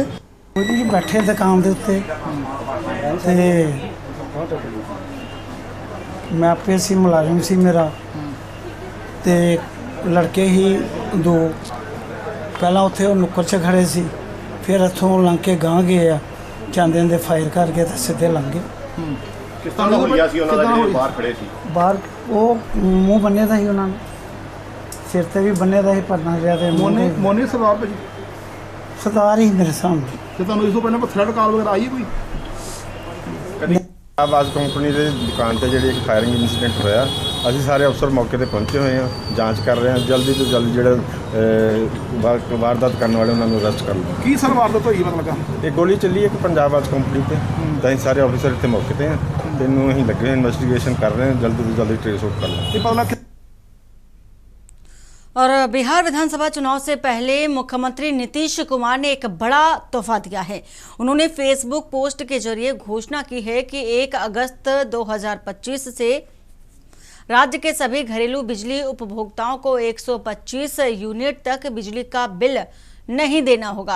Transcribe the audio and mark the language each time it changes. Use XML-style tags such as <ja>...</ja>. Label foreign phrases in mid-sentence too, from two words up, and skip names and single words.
<pa>ਜੀ ਬੈਠੇ ਦੁਕਾਨ ਕੇ ਉੱਤੇ ਮੈਂ ਆਪੇ ਸੀ ਮੁਲਾਜ਼ਮ ਸੀ ਮੇਰਾ ਤੇ ਲੜਕੇ ਹੀ 2 ਪਹਿਲਾ ਉੱਥੇ ਨੁੱਕਰ ਚ ਖੜ੍ਹੇ ਸੀ, ਫਿਰ ਇੱਥੋਂ ਲੰਘ ਕੇ ਗਾਂਹ ਗਏ ਆ, ਜਾਂਦੇ ਜਾਂਦੇ ਫਾਇਰ ਕਰਕੇ ਤੇ ਸਿੱਧੇ ਲੰਘ ਗਏ। ਕਿਸ ਤਰ੍ਹਾਂ ਹੋਇਆ ਸੀ ਉਨ੍ਹਾਂ ਦਾ ਜਿਹੜੇ ਬਾਹਰ ਖੜ੍ਹੇ ਸੀ? बाहर ਵੋ ਮੂੰਹ ਬੰਨ੍ਹੇ ਦਾ ਹੀ, ਉਨ੍ਹੋਂਨੇ ਸਿਰ ਤੇ ਭੀ ਬੰਨ੍ਹੇ ਦਾ ਹੀ, ਪਰਨਾ ਲਿਆ ਤੇ ਮੋਨੀ ਸਰਦਾਰ ਭਾਜੀ ਸਰਦਾਰ ਹੀ ਮੇਰੇ ਸਾਹਮਣੇ। ਤੇ ਤੁਹਾਨੂੰ ਇਸ ਤੋਂ ਪਹਿਲਾਂ</pa> <en>thread call</en> <pa>ਵਗੈਰਾ ਆਈ ਕੋਈ? ਆਵਾਜ਼ ਕੰਪਨੀ ਦੇ ਦੁਕਾਨ ਤੇ ਜਿਹੜੀ ਇੱਕ</pa> <en>firing incident</en> <pa>ਹੋਇਆ, ਅਸੀਂ ਸਾਰੇ ਅਫਸਰ ਮੌਕੇ ਤੇ ਪਹੁੰਚੇ ਹੋਏ ਹਾਂ, ਜਾਂਚ ਕਰ ਰਹੇ ਹਾਂ। ਜਲਦੀ ਤੋਂ ਜਲਦੀ ਜਿਹੜੇ ਵਾਰਦਾਤ ਕਰਨ ਵਾਲੇ ਉਹਨਾਂ ਨੂੰ ਅਰੈਸਟ ਕਰ ਲਓ। ਕੀ ਸਰ ਵਾਰਦਾਤ ਹੋਈ ਪਤਾ ਲੱਗਾ? ਇਹ ਗੋਲੀ ਚੱਲੀ ਇੱਕ ਪੰਜਾਬ ਆਵਾਜ਼ ਕੰਪਨੀ ਤੇ, ਤਾਂ ਅਸੀਂ ਸਾਰੇ ਅਫਸਰ ਇੱਥੇ ਮੌਕੇ ਤੇ ਹਾਂ, ਤੈਨੂੰ ਅਸੀਂ ਲੱਗੇ ਇਨਵੈਸਟੀਗੇਸ਼ਨ ਕਰ ਰਹੇ ਹਾਂ, ਜਲਦੀ ਤੋਂ ਜਲਦੀ</pa> <en>trace out</en> <pa>ਕਰ ਲਓ। ਇਹ ਪਤਾ ਲੱਗ</pa> <hi>और बिहार विधानसभा चुनाव से पहले मुख्यमंत्री नीतीश कुमार ने एक बड़ा तोहफा दिया है। उन्होंने फेसबुक पोस्ट के जरिए घोषणा की है कि 1 अगस्त 2025 से राज्य के सभी घरेलू बिजली उपभोक्ताओं को 125 यूनिट तक बिजली का बिल नहीं देना होगा।</hi>